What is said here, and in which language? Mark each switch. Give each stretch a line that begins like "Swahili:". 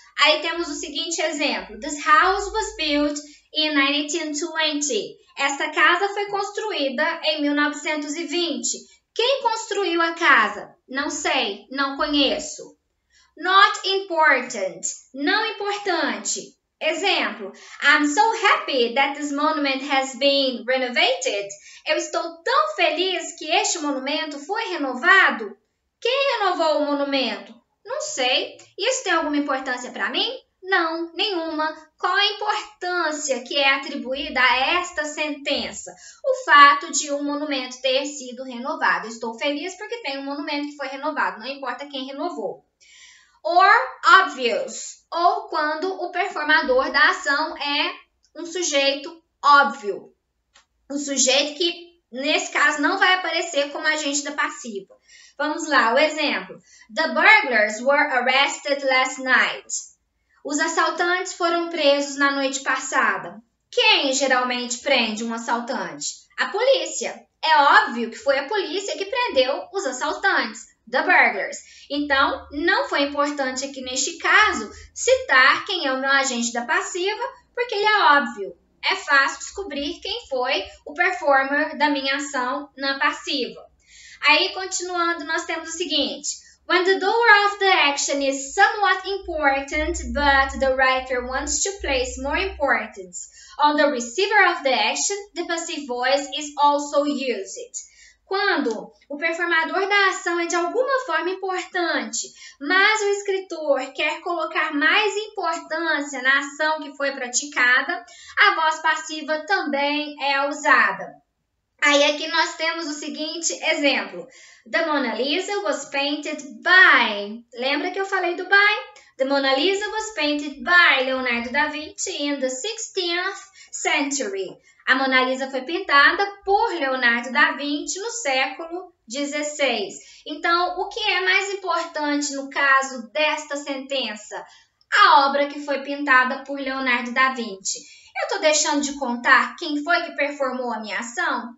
Portuguese: Aí temos o seguinte exemplo.
English: This house was built in 1920.
Portuguese: Esta casa foi construída em 1920. Quem construiu a casa? Não sei, não conheço.
English: Not important,
Portuguese: não importante.
English: Exemplo, I'm so happy that this monument has been renovated.
Portuguese: Eu estou tão feliz que este monumento foi renovado. Quem renovou o monumento? Não sei. Isso tem alguma importância para mim? Não, nenhuma. Qual a importância que é atribuída a esta sentença? O fato de um monumento ter sido renovado. Estou feliz porque tem um monumento que foi renovado, não importa quem renovou.
English: Or obvious,
Portuguese: ou quando o performador da ação é um sujeito óbvio. Um sujeito que, nesse caso, não vai aparecer como agente da passiva. Vamos lá, o exemplo.
English: The burglars were arrested last night.
Portuguese: Os assaltantes foram presos na noite passada. Quem geralmente prende um assaltante? A polícia. É óbvio que foi a polícia que prendeu os assaltantes, the burglars. Então, não foi importante aqui neste caso citar quem é o meu agente da passiva, porque ele é óbvio. É fácil descobrir quem foi o performer da minha ação na passiva. Aí, continuando, nós temos o seguinte.
English: When the doer of the action is somewhat important, but the writer wants to place more importance on the receiver of the action, the passive voice is also used.
Portuguese: Quando o performador da ação é de alguma forma importante, mas o escritor quer colocar mais importância na ação que foi praticada, a voz passiva também é usada. Aí aqui nós temos o seguinte exemplo.
English: The Mona Lisa was painted by...
Portuguese: Lembra que eu falei do by?
English: The Mona Lisa was painted by Leonardo da Vinci in the 16th century.
Portuguese: A Mona Lisa foi pintada por Leonardo da Vinci no século XVI. Então, o que é mais importante no caso desta sentença? A obra que foi pintada por Leonardo da Vinci. Eu estou deixando de contar quem foi que performou a minha ação?